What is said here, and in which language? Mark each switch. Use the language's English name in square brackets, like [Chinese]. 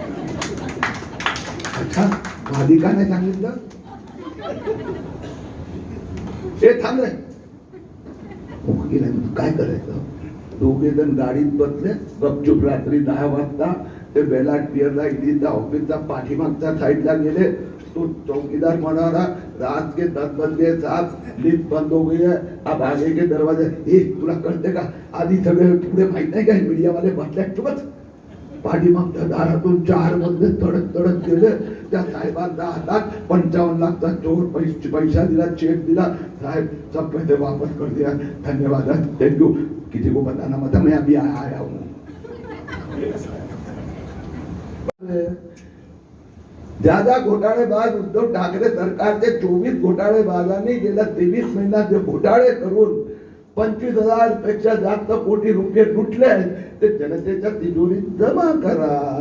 [Marathi] अच्छा, आधी का नाही सांगितलं? हे थांबले. वकिलांनी काय करायचं? दोघे जण गाडीत बसले, गपचूप रात्री 10 वाजता ते बेलाट पियरला ईडीचा ऑफिसचा पाठीमागच्या साईडला गेले. तो चौकीदार म्हणाला, [Hindi] रात के 10 बज गए साहब, लिफ्ट बंद हो गई है, अब आगे के दरवाजे. [Marathi] हे तुला कळते का? आधी सगळे पुढे माहित नाही का मीडिया वाले बसल्यासोबत पाठीमागच्या दारातून 4 मधले तडक गेले. त्या साहेबांचा हातात 55 लाखचा चोर पैसा दिला, चेक दिला. [Hindi] साहेब सब पैसे वापस कर दिया, धन्यवाद, थैंक यू. किसी को बताना मत, मैं अभी आया हूँ. [Marathi] ज्यादा घोटाळेबाज उद्धव ठाकरे सरकारचे 24 घोटाळेबाजांनी गेल्या 23 महिन्यात जे घोटाळे करून 25,000 पेक्षा जास्त कोटी रुपये लुटले आहेत, ते जनतेच्या तिजोरीत जमा करा.